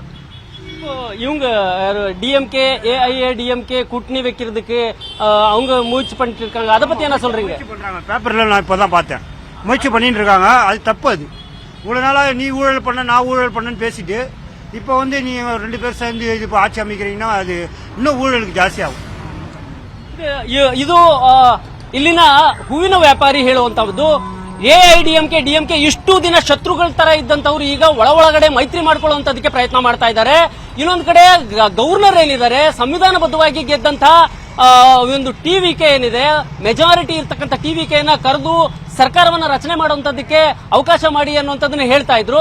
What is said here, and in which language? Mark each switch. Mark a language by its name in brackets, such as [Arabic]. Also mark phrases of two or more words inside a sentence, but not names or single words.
[Tamil] இவங்க டிஎம்கே ஏஐஏடிஎம்கே கூட்டணி வைக்கிறதுக்கு அவங்க முயற்சி பண்ணிட்டு இருக்காங்க. அதை பத்தி என்ன சொல்றீங்க? பண்றாங்க. பேப்பர்ல நான் இப்பதான் பார்த்தேன். முயற்சி பண்ணிட்டு இருக்காங்க. அது தப்பு. அது இவ்வளவு நாளா நீ ஊழல் பண்ண நான் ஊழல் பண்ணேன்னு பேசிட்டு இப்போ வந்து நீ 2 பேர் சேர்ந்து இப்போ ஆட்சி அமைக்கிறீங்கன்னா அது இன்னும் ஊழலுக்கு ಜಾಸ್ತಿ ಆகும். [Kannada] ಇದು ಇಲ್ಲಿನ ಹೂವಿನ ವ್ಯಾಪಾರಿ ಹೇಳುವಂತದ್ದು ಎಐಡಿಎಂಕೆ ಡಿಎಂಕೆ ಇಷ್ಟು ದಿನ ಶತ್ರುಗಳ ತರ ಇದ್ದಂತವ್ರು ಈಗ ಒಳಗಡೆ ಮೈತ್ರಿ ಮಾಡ್ಕೊಳ್ಳುವಂತದಕ್ಕೆ ಪ್ರಯತ್ನ ಮಾಡ್ತಾ ಇದ್ದಾರೆ. ಇನ್ನೊಂದು ಕಡೆ ಗವರ್ನರ್ ಏನಿದ್ದಾರೆ ಸಂವಿಧಾನಬದ್ಧವಾಗಿ ಗೆದ್ದಂತ ಒಂದು ಟಿವಿಕೆ ಏನಿದೆ ಮೆಜಾರಿಟಿ ಇರ್ತಕ್ಕಂಥ ಟಿವಿಕೆಯನ್ನ ಕರೆದು ಸರ್ಕಾರವನ್ನ ರಚನೆ ಮಾಡುವಂತದಕ್ಕೆ ಅವಕಾಶ ಮಾಡಿ ಅನ್ನುವಂಥದ್ದನ್ನ ಹೇಳ್ತಾ ಇದ್ರು.